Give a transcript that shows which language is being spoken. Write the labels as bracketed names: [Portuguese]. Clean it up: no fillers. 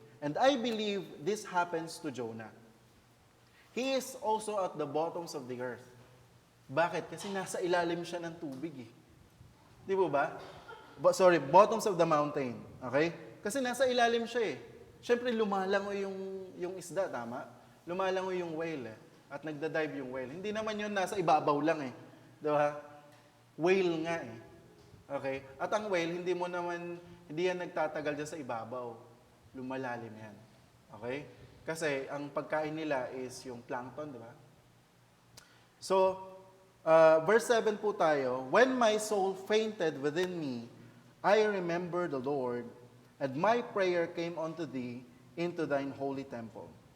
[English] And I believe this happens to Jonah. He is also at the bottoms of the earth. [Filipino] Bakit? Kasi nasa ilalim siya ng tubig eh. Di po ba? [English] Bottoms of the mountain. [Filipino] Okay? Kasi nasa ilalim siya eh. Siyempre lumalangoy yung isda, tama? Lumalangoy yung whale eh. At nagda-dive yung whale. Hindi naman yun nasa ibabaw lang eh. Di ba? Whale nga eh. Okay? At ang whale, hindi yan nagtatagal dyan sa ibabaw. Lumalalim yan. Okay? Kasi ang pagkain nila is yung plankton, di ba? [English] So, verse 7 [Filipino] po tayo, [English] when my soul fainted within me, I remember the Lord, and my prayer came unto thee into thine holy temple.